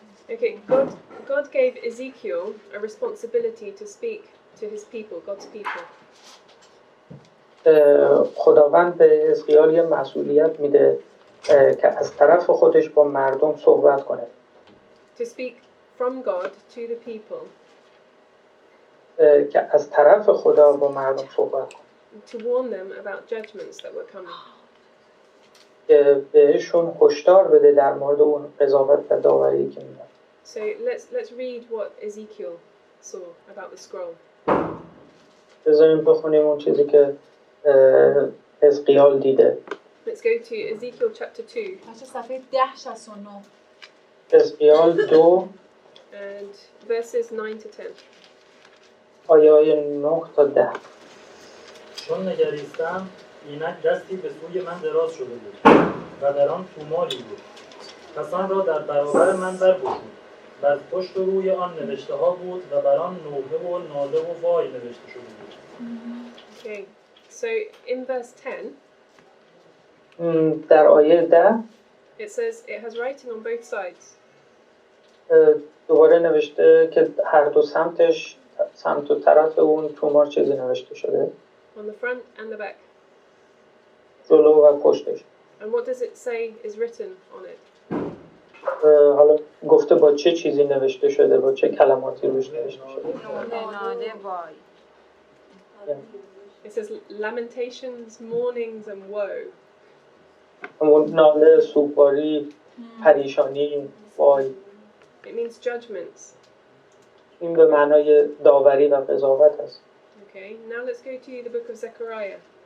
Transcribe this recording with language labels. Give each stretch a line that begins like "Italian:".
English: Okay, God gave Ezekiel a responsibility to speak to his people, God's people.
Persian: خداوند به حزقیال یه مسئولیت میده که از طرف خودش با مردم صحبت کنه.
English: To speak from God to the people.
Persian: که از طرف خدا با مردم صحبت کنه.
English: To warn them about judgments that were coming.
Persian: که بهشون هشدار بده در مورد اون قضاوت و داوری که میاد.
English: So let's read what Ezekiel saw about the scroll.
Persian: بذاریم بخونیم اون چیزی که حزقیال دیده.
English: Let's go to Ezekiel chapter 2.
Persian: بچه صفحه 1069. حزقیال 2
English: and verses 9 to 10.
Persian: آیه 9 تا 10. چون نگریستم اینک دستی به سوی من دراز شده بود و در آن توماری بود. پس آن را در برابر من برگشود. بر پشت و روی آن نوشته ها بود و بر آن نوحه و ناله و وای نوشته شده بود.
English: Okay, so in verse 10,
Persian: در آیه 10
English: it says it has writing on both sides.
Persian: دوباره نوشته که هر دو سمتش سمت و طرف اون تومار چیزی نوشته شده.
English: On the front and the back.
Persian: جلو و پشتش.
English: And what does it say is written on it?
Persian: حالا گفته با چه چیزی نوشته شده، با چه کلماتی روش نوشته شده. ناله وای.
English: It says lamentations, mournings and woe.
Persian: همون ناله، سوگواری، پریشانی، وای.
English: It means judgments.
Persian: این به معنای داوری و قضاوت است.
English: Okay, now let's go to the book of Zechariah.